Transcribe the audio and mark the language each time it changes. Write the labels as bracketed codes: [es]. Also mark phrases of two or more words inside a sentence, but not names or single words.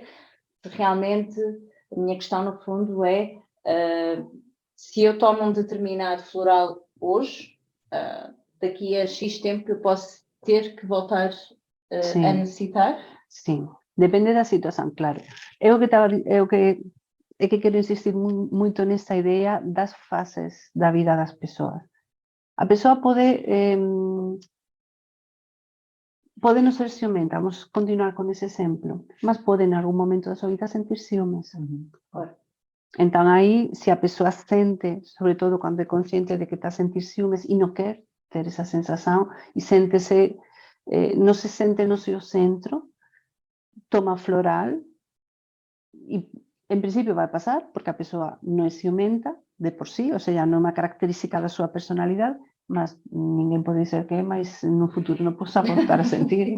[pt] Realmente, a minha questão no fundo é, se eu tomo um determinado floral hoje, daqui a X tempo eu posso ter que voltar a necessitar? Sim, depende da situação, claro. [gl] É que quero insistir moito nesta idea das fases da vida das persoas. A persoa pode non ser ciumenta, vamos continuar con ese exemplo, mas pode en algún momento da súa vida sentir ciúmes. Entón aí, se a persoa sente, sobre todo cando é consciente de que está a sentir ciúmes e non quer ter esa sensación e séntese, non se sente no seu centro, toma floral e en principio vai pasar porque a persoa non é ciumenta de por sí, ou seja, non é unha característica da súa personalidade, mas ninguén pode dizer que máis no futuro non posa voltar a sentir.